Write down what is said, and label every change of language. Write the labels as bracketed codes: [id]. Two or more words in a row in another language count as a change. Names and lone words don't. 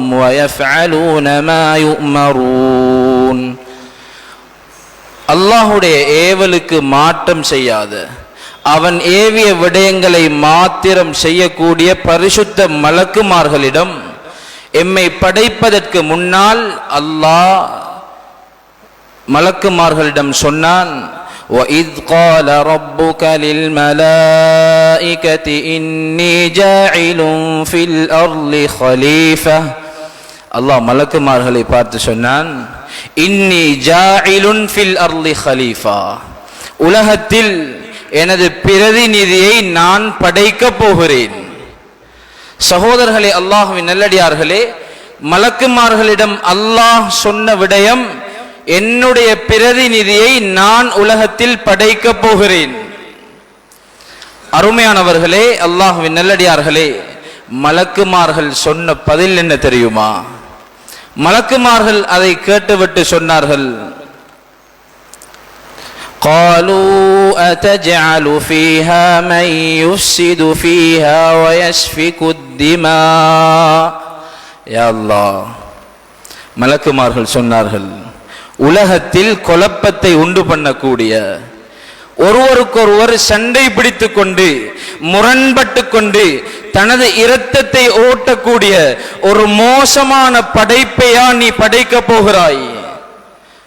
[ar] ويفعلون ما يؤمرون, [ta] அல்லாஹ்வுடைய ஏவலுக்கு மாற்றம் செய்யாத அவன் ஏவிய விடயங்களை மாத்திரம் செய்யக்கூடிய பரிசுத்த மலக்குமார்களிடம் எம்மை படைப்பதற்கு முன்னால் அல்லாஹ் மலக்குமார்களிடம் சொன்னான், [ar] وَإِذْ قَالَ رَبُّكَ لِلْمَلَائِكَةِ إِنِّي جَاعِلٌ فِي الْأَرْضِ خَلِيفَةً. [ta] அல்லாஹ் மலக்குமார்களை பார்த்து சொன்னான், [ar] إني جاعل في الأرض خليفة, [ta] உலகத்தில் எனது பிரதிநிதியை நான் படைக்கப் போகிறேன். சகோதரர்களே, அல்லாஹ்வின் நல்லடியார்களே, மலக்குமார்களிடம் அல்லாஹ் சொன்ன விடயம், என்னுடைய பிரதிநிதியை நான் உலகத்தில் படைக்கப் போகிறேன். அருமையானவர்களே, அல்லாஹ்வின் நல்லடியார்களே, மலக்குமார்கள் சொன்ன பதில் என்ன தெரியுமா? மலக்குமார்கள் அதை கேட்டுவிட்டு சொன்னார்கள், [ar] قالوا أتجعل فيها من يفسد فيها ويسفك الدماء. يا الله, [ta] மலக்குமார்கள் சொன்னார்கள், உலகத்தில் குழப்பத்தை உண்டு பண்ணக்கூடிய, ஒருவருக்கொருவர் சண்டை பிடித்து கொண்டு முரண்பட்டு கொண்டு தனது இரத்தத்தை ஓட்டக்கூடிய ஒரு மோசமான படைப்பையா நீ படைக்க போகிறாய்?